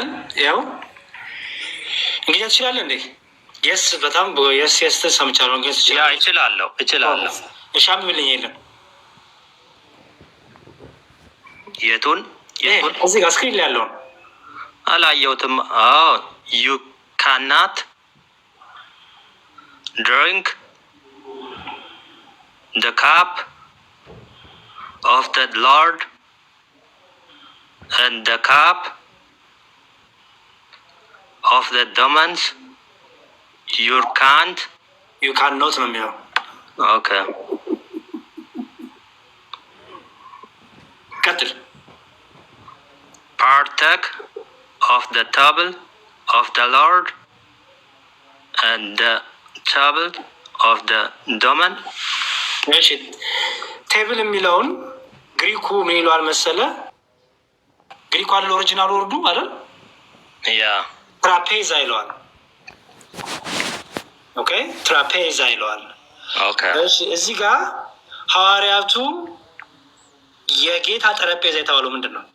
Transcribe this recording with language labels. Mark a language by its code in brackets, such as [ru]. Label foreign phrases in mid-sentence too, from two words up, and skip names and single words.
[am] ያው እንግዲህ ትችላለህ እንዴ? የስ በጣም የስ ሰምቻለሁ። እንግዲህ እችላለሁ። እሻም ብልኝ የለም የቱን እዚህ ጋር ስክሪን ላይ ያለውን አላየሁትም። [en] you cannot drink the cup of the Lord and the cup of the demons. You cannot [am] ነው የሚለው። [en] Okay. [am] ቀጥል። [en] Partake of the table of the Lord and the table of the demon. [am] እሺ ቴብል የሚለውን ግሪኩ ምን ይለዋል መሰለ? ግሪኩ አለ [en] original word [am] አይደል? ያ ትራፔዛ ይለዋል። ኦኬ ትራፔዛ ይለዋል። ኦኬ እሺ እዚህ ጋር ሐዋርያቱ የጌታ ጠረጴዛ የተባለው ምንድን ነው?